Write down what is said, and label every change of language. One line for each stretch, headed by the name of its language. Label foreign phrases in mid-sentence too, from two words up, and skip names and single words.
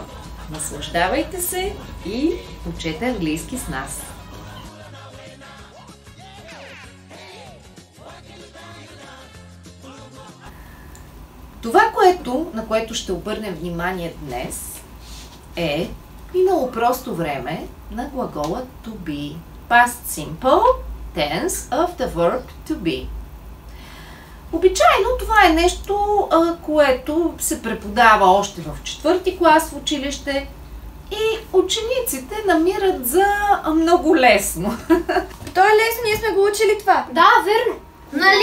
Bulgarian: Наслаждавайте се и учете английски с нас! Това, на което ще обърнем внимание днес, е минало просто време на глагола
English: to be. Past simple tense of the verb to be.
Bulgarian: Обичайно това е нещо, което се преподава още в 4-ти клас в училище и учениците намират за много лесно. То е лесно, ние сме го учили това. Да, верно. Нали?